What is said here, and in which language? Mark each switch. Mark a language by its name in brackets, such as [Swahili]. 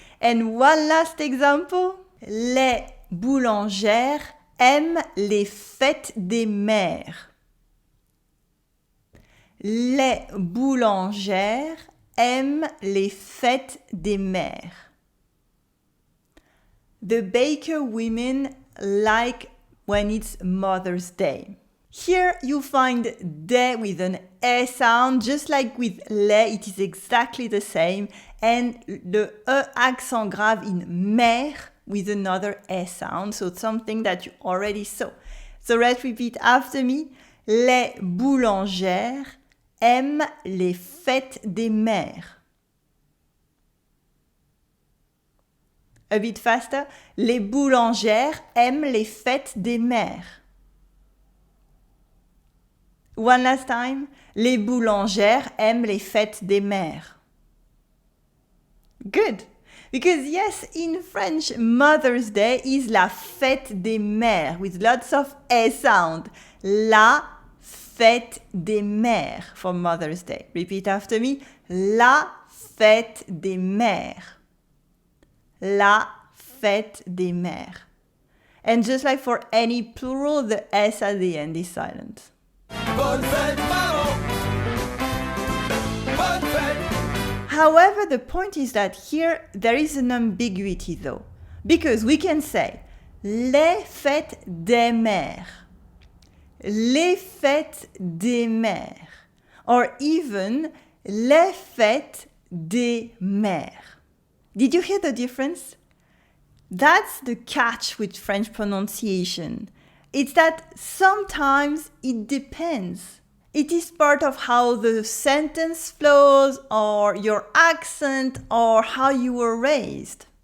[English] And one last example, [French] les boulangères aiment les fêtes des mères. Les boulangères aiment les fêtes des mères. [English] The baker women like when it's Mother's Day. Here you find de with an E sound, just like with les, it is exactly the same, and the E accent grave in mère with another E sound, so it's something that you already saw. So let's repeat after me. [French] Les boulangères aiment les fêtes des mères. [English] A bit faster. [French] Les boulangères aiment les fêtes des mères. [English] One last time. [French] Les boulangères aiment les fêtes des mères. [English] Good. Because yes, in French, Mother's Day is [French] la fête des mères [English] with lots of E sound. [French] La fête des mères [English] for Mother's Day. Repeat after me. [French] La fête des mères. La fête des mères. [English] And just like for any plural, the S at the end is silent. [French] Bonne fête, maman. Bonne fête. [English] However, the point is that here there is an ambiguity though. Because we can say [French] les fêtes des mères. Les fêtes des mères. Or even les fêtes des mères. [English] Did you hear the difference? That's the catch with French pronunciation. It's that sometimes it depends. It is part of how the sentence flows, or your accent, or how you were raised.